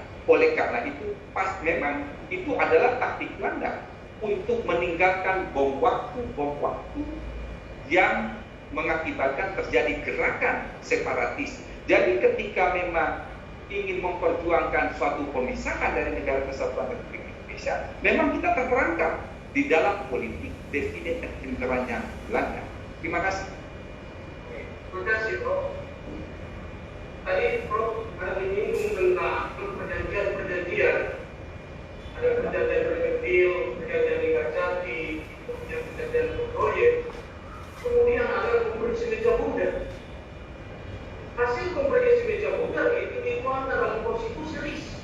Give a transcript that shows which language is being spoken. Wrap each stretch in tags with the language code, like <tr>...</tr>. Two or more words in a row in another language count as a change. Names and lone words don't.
<id>Oleh karena itu, memang itu adalah taktik Belanda untuk meninggalkan bom waktu yang mengakibatkan terjadi gerakan separatis. Jadi ketika memang ingin memperjuangkan suatu pemisahan dari negara kesatuan Republik Indonesia, memang kita terperangkap di dalam politik</id> <la>divide et imperanya</la> <id>Belanda. Terima kasih. Terima kasih, Prof. Tadi Prof ada menyinggung tentang perjanjian. Ada perjanjian deal, perjanjian Nikacati, kemudian perjanjian proyek. Kemudian ada konferensi meja bundar. Hasil konferensi meja bundar itu dituangkan dalam konstitusi RIS.</id>